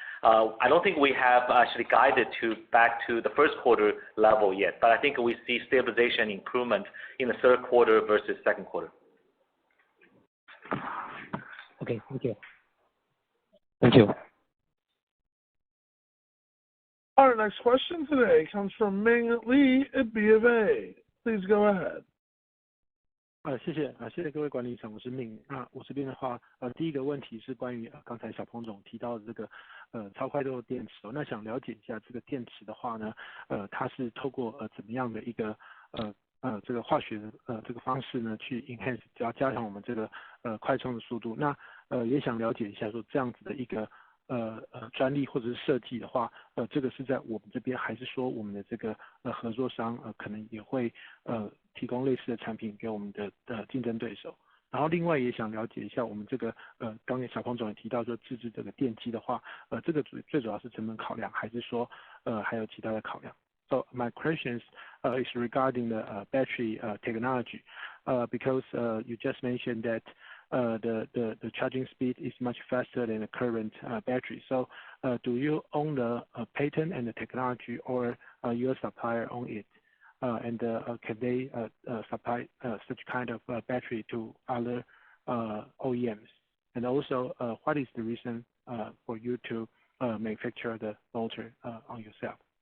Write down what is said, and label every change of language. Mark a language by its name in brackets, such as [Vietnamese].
[English] I don't think we have actually guided back to the first quarter level yet, but I think we see stabilization improvement in the third quarter versus second quarter. Okay, thank you. Thank you. Our next question today comes from Ming Li at BofA. Please go ahead. [Chinese] 谢谢各位管理层，我是Ming。那我这边的话，第一个问题是关于刚才小鹏总提到的这个超快斗电池那想了解一下这个电池的话呢，它是透过怎么样的一个这个化学这个方式呢去 enhance 加强我们这个快充的速度。那也想了解一下说这样子的一个专利或者是设计的话，这个是在我们这边，还是说我们的这个合作商可能也会提供类似的产品给我们的竞争对手？然后另外也想了解一下我们这个刚才小鹏总也提到说自制这个电机的话，这个最主要是成本考量，还是说还有其他的考量？ [English] So my questions is regarding the battery technology, because you just mentioned that the charging speed is much faster than the current battery. So do you own the patent and the technology, or your supplier own it? And can they supply such kind of battery to other OEMs? And also, what is the reason for you to manufacture the motor on yourself?